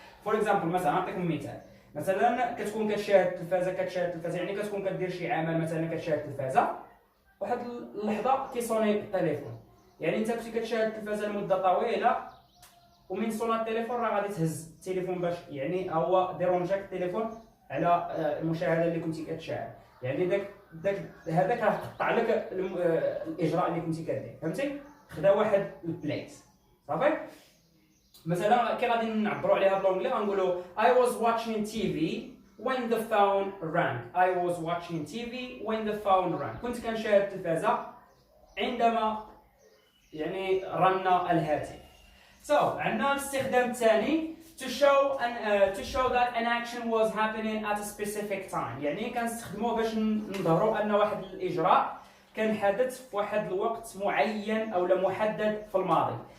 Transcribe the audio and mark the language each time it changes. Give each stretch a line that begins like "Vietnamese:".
Arabic: فور اكزامبل مثلا نعطيكم مثال، مثلا كتكون كتشاهد التلفازه، يعني كتكون كدير شي عمل، مثلا كتشاهد التلفازه واحد اللحظه كيصوني التليفون، يعني انت كنتي كتشاهد التلفازه لمده طويله ومن صونا التليفون راه غادي تهز التليفون باش يعني هو ديرونجاك التليفون على المشاهده اللي كنتي كتشاهد، يعني هذاك راه قطع لك الاجراء اللي كنتي كدير، فهمتي؟ خدا واحد البليس. صافي. مثلا كي غادي نعبروا عليها بالانجلي غنقولوا
English: I was watching TV when the phone rang. I was watching TV when the phone rang.
Arabic: كنت كنشاهد التلفازه عندما يعني رن الهاتف. عندنا الاستخدام الثاني
English: to show that an action was happening at a specific time،
Arabic: يعني كنستخدموه باش نظهروا ان واحد الاجراء كان حدث في واحد الوقت معين او محدد في الماضي.